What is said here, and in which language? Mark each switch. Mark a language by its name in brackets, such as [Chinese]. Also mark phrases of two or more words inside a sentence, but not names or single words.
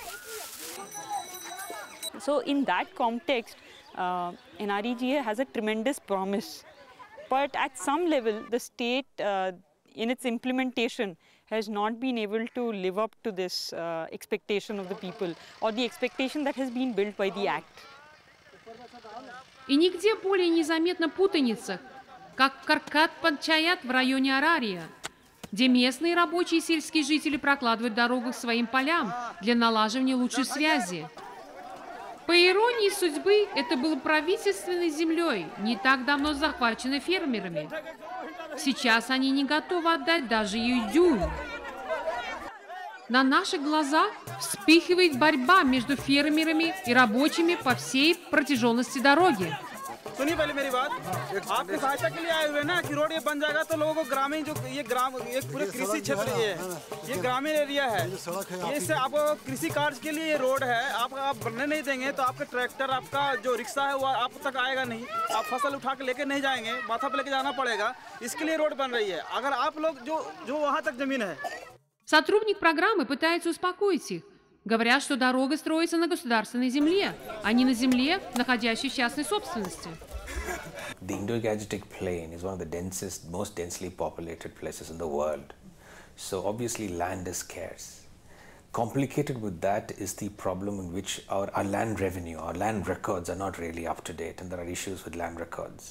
[English] So in that context, NREGA has a tremendous promise. But at some level, the state in its implementation has not been able to live up to this expectation of the people or the expectation that has been built by the Act. [Russian] И нигде более незаметна путаница, как Каркат-Панчаят в районе Арария, где местные рабочие и сельские жители прокладывают дорогу к своим полям для налаживания лучшей связи. По иронии судьбы, это было правительственной землей, не так давно захваченной фермерами. Сейчас они не готовы отдать даже ее дюйм. На наших глазах вспыхивает борьба между фермерами и рабочими по всей протяженности дороги. [Hindi] सुनिए पहले मेरी बात आपके सहायता के लिए आए हुए ना कि रोड ये बन जाएगा तो लोगों को ग्रामीण जो ये पूरे कृषि क्षेत्र ये ग्रामीण एरिया है ये इससे आपको कृषि कार्य के लिए ये रोड है आप बनने नहीं देंगे तो आपका ट्रैक्टर आपका जो रिक्शा है वो आप तक आएगा नहीं आप फसल उठा के लेके नहीं जाएंगे माथा पे लेके जाना पड़ेगा इसके लिए रोड बन रही है अगर आप लोग जो वहाँ तक जमीन है. [Russian] Сотрудник программы пытается успокоить их. Говорят, что дорога строится на государственной земле, а не на земле, находящейся в частной собственности. [English] The Indo-Gangetic Plain is one of the most densely populated places in the world. So obviously land is scarce. Complicated with that is the problem in which our land revenue, our land records are not really up to date, and there are issues with land records.